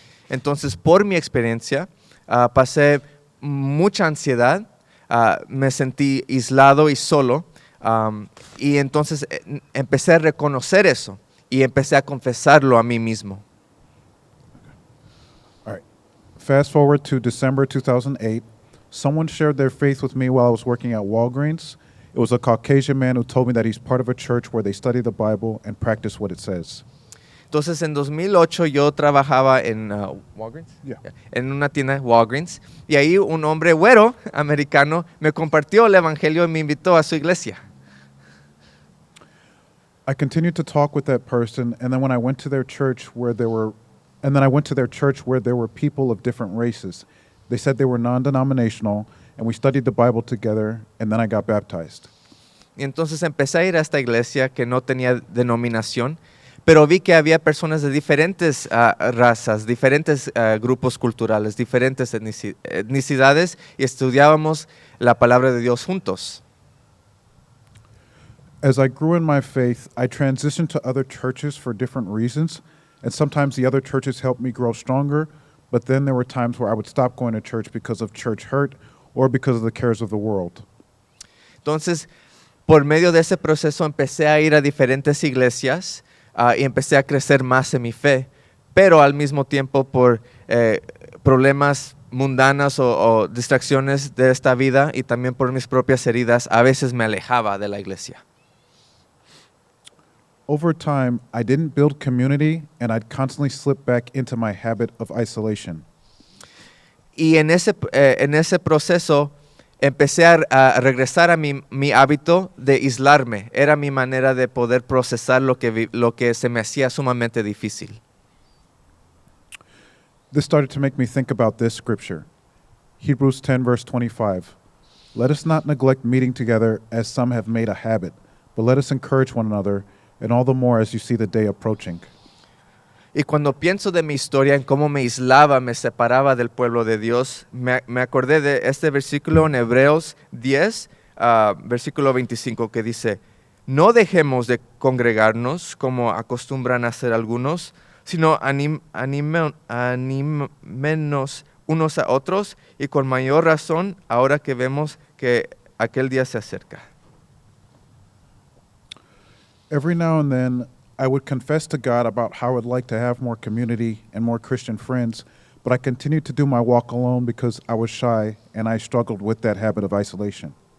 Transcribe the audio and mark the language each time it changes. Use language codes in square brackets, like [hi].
[es] Entonces, por mi experiencia, pasé mucha ansiedad, me sentí aislado y solo, y entonces empecé a reconocer eso y empecé a confesarlo a mí mismo. [en] All right. Fast forward to December 2008. Someone shared their faith with me while I was working at Walgreens. It was a Caucasian man who told me that he's part of a church where they study the Bible and practice what it says. [es] Entonces en 2008 yo trabajaba en Walgreens, [en] Yeah. [es] en una tienda Walgreens, y ahí un hombre güero americano me compartió el evangelio y me invitó a su iglesia. [en] I continued to talk with that person, and then when I went to their church where there were, and then I went to their church where there were people of different races. They said they were non-denominational, and we studied the Bible together, and then I got baptized. [es] Y entonces empecé a ir a esta iglesia que no tenía denominación, pero vi que había personas de diferentes razas, diferentes grupos culturales, diferentes etnicidades, y estudiábamos la palabra de Dios juntos. [en] As I grew in my faith, I transitioned to other churches for different reasons, and sometimes the other churches helped me grow stronger, but then there were times where I would stop going to church because of church hurt or because of the cares of the world. [es] Entonces, por medio de ese proceso empecé a ir a diferentes iglesias y empecé a crecer más en mi fe, pero al mismo tiempo por problemas mundanas o distracciones de esta vida y también por mis propias heridas, a veces me alejaba de la iglesia. [en] Over time, I didn't build community, and I'd constantly slip back into my habit of isolation. [es] Y en ese proceso empecé a regresar a mi hábito de aislarme. Era mi manera de poder procesar lo que se me hacía sumamente difícil. [en] This started to make me think about this scripture. Hebrews 10, verse 25. Let us not neglect meeting together as some have made a habit, but let us encourage one another, and all the more as you see the day approaching. [es] Y cuando pienso de mi historia, en cómo me aislaba, me separaba del pueblo de Dios, me acordé de este versículo en Hebreos 10, versículo 25, que dice, no dejemos de congregarnos como acostumbran a hacer algunos, sino animémonos unos a otros, y con mayor razón ahora que vemos que aquel día se acerca. [en] Every now and then, I would confess to God about how I would like to have more community and more Christian friends, but I continued to do my walk alone because I was shy and I struggled with that habit of isolation.